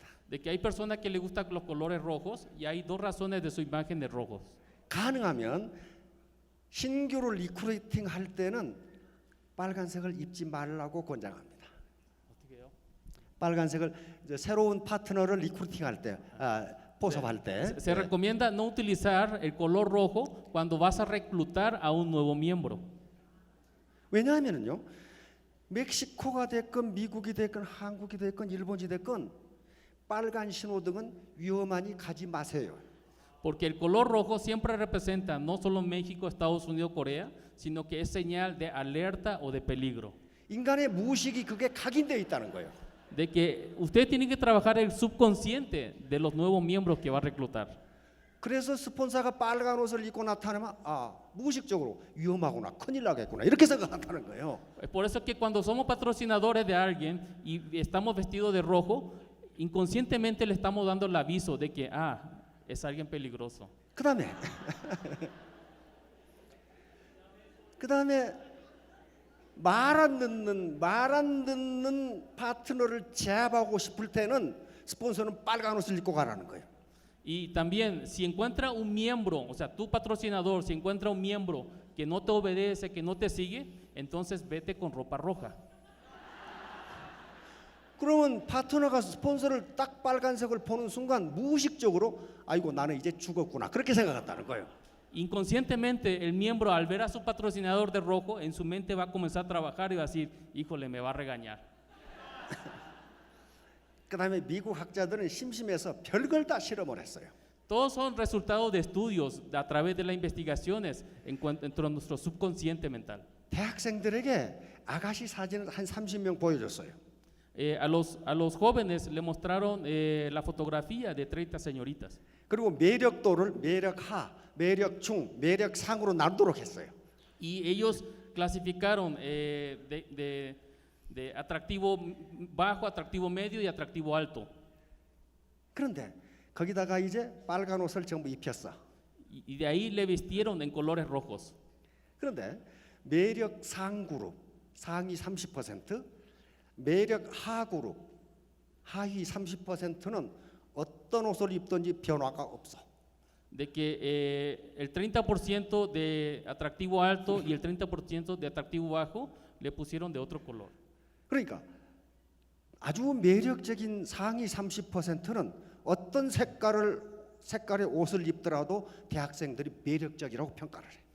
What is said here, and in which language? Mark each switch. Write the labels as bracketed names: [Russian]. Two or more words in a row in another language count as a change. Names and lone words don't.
[Spanish] De que hay personas que les gustan los colores rojos y hay dos razones de su imagen de rojos. [Korean] 가능하면 신규를 리크루팅 할 때는 빨간색을 입지 말라고 권장합니다. 빨간색을 이제 새로운 파트너를 리크루팅할 때, 포섭할 때. [Spanish] Se recomienda no utilizar el color rojo cuando vas a reclutar a un nuevo miembro. [Korean] 왜냐하면요, 멕시코가 됐건 미국이 됐건 한국이 됐건 일본이 됐건 빨간 신호등은 위험하니 가지 마세요. [Spanish] Porque el color rojo siempre representa no solo México, Estados Unidos, Corea, sino que es señal de alerta o de peligro. [Korean] 인간의 무의식이 그게 각인되어 있다는 거예요. [Spanish] De que usted tiene que trabajar el subconsciente de los nuevos miembros que va a reclutar. [Korean] 그래서 스폰서가 빨간 옷을 입고 나타나면 무의식적으로 위험하구나, 큰일 나겠구나 이렇게 생각한다는 거예요. [Spanish] Es por eso que cuando somos patrocinadores de alguien y estamos vestidos de rojo, inconscientemente le estamos dando el aviso de que es alguien peligroso. [Korean] 그다음에 말 안 듣는 파트너를 제압하고 싶을 때는 스폰서는 빨간 옷을 입고 가라는 거예요. [Spanish] Y también, si encuentra un miembro, o sea, tu patrocinador, si encuentra un miembro que no te obedece, que no te sigue, entonces vete con ropa roja. [Korean] 그러면 파트너가 스폰서를 딱 빨간색을 보는 순간 무의식적으로 아이고 나는 이제 죽었구나 그렇게 생각한다는 거예요. [Spanish] Inconscientemente, el miembro al ver a su patrocinador de rojo, en su mente va a comenzar a trabajar y va a decir, híjole, me va a regañar. [Korean] 그다음에 미국 학자들은 심심해서 별걸 다 실험을 했어요. [Spanish] Todos son resultados de estudios a través de las investigaciones dentro de nuestro subconsciente mental. [Korean] 대학생들에게 아가씨 사진을 한 30명 보여줬어요. [Spanish] A los jóvenes le mostraron la fotografía de 30 señoritas. [Korean] 그리고 매력도를 매력하, 매력중, 매력상으로 나누도록 했어요. [Spanish] Y ellos clasificaron de atractivo bajo, atractivo medio y atractivo alto. [Korean] 그런데 거기다가 이제 빨간 옷을 전부 입혔어. [Spanish] Y de ahí le vistieron en colores rojos. [Korean] 그런데 매력 상그룹 상위 30%, 매력 하그룹 하위 30%는 어떤 옷을 입든지 변화가 없어. [Spanish] De que el 30% de atractivo alto y el 30% de atractivo bajo le pusieron de otro color. [Korean] 그러니까 아주 매력적인 상위 30%는 어떤 색깔의 옷을 입더라도 대학생들이 매력적이라고 평가를 해.